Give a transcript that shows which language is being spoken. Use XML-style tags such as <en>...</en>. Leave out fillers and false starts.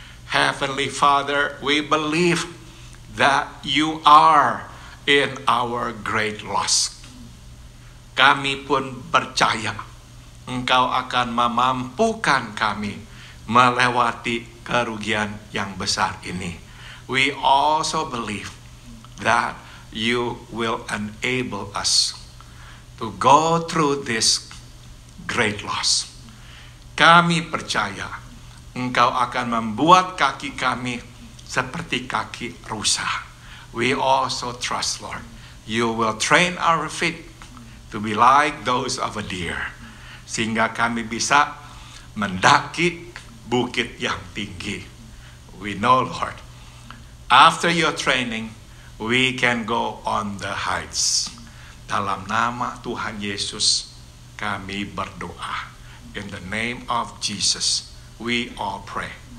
<en>Heavenly Father, we believe that you are in our great loss.</en> <id>Kami pun percaya Engkau akan memampukan kami melewati kerugian yang besar ini.</id> <en>We also believe that you will enable us to go through this great loss.</en> <id>Kami percaya Engkau akan membuat kaki kami seperti kaki rusa.</id> <en>We also trust, Lord, you will train our feet to be like those of a deer,</en> <id>sehingga kami bisa mendaki bukit yang tinggi.</id> <en>We know, Lord, after your training, we can go on the heights.</en> <id>Dalam nama Tuhan Yesus, kami berdoa.</id> <en>In the name of Jesus, we all pray.</en>